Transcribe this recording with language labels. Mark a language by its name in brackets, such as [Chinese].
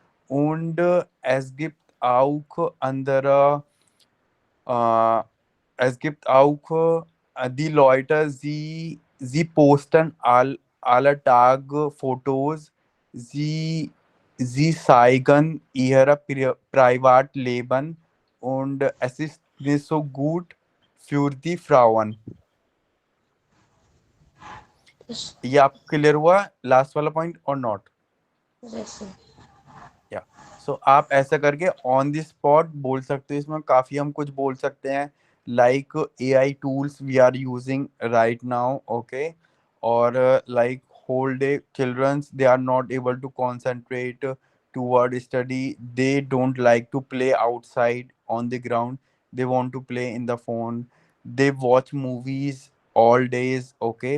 [German] Und es gibt auch andere äh, es gibt auch die Leute, sie posten alle Tage Fotos, sie zeigen ihr Privatleben, und es ist nicht so gut für die Frauen. [English] yes [Hindi] ये आपको clear हुआ last वाला point और not? [English] yes sir [Hindi] या सो आप ऐसा करके on the spot बोल सकते हो। इसमें काफी हम कुछ बोल सकते हैं, [English] Like AI tools we are using right now, okay. [Hindi] और like [English] whole day childrens, they are not able to concentrate toward study, they don't like to play outside on the ground, they want to play in the phone, they watch movies all days, okay.